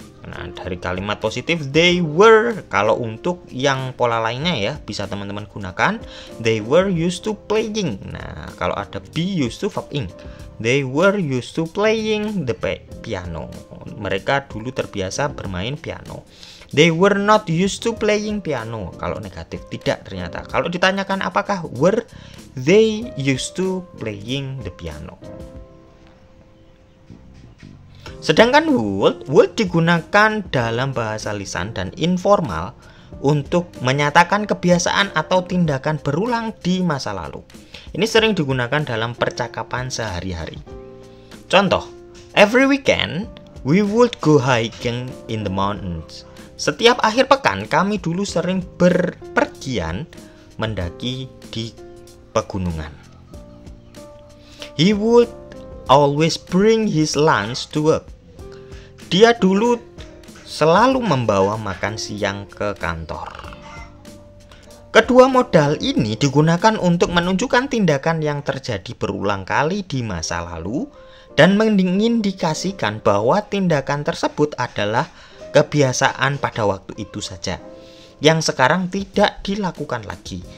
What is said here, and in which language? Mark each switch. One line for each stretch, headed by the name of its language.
Indonesian: Nah, dari kalimat positif they were, kalau untuk yang pola lainnya ya bisa teman-teman gunakan
English: they were used to playing.
Indonesian: Nah, kalau ada
English: be used to verb ing, they were used to playing the piano.
Indonesian: Mereka dulu terbiasa bermain piano.
English: They were not used to playing piano.
Indonesian: Kalau negatif tidak ternyata. Kalau ditanyakan apakah
English: were they used to playing the piano.
Indonesian: Sedangkan would digunakan dalam bahasa lisan dan informal untuk menyatakan kebiasaan atau tindakan berulang di masa lalu. Ini sering digunakan dalam percakapan sehari-hari. Contoh,
English: every weekend we would go hiking in the mountains.
Indonesian: Setiap akhir pekan kami dulu sering berpergian mendaki di pegunungan.
English: He would always bring his lunch to work.
Indonesian: Dia dulu selalu membawa makan siang ke kantor. Kedua modal ini digunakan untuk menunjukkan tindakan yang terjadi berulang kali di masa lalu dan mengindikasikan bahwa tindakan tersebut adalah kebiasaan pada waktu itu saja, yang sekarang tidak dilakukan lagi.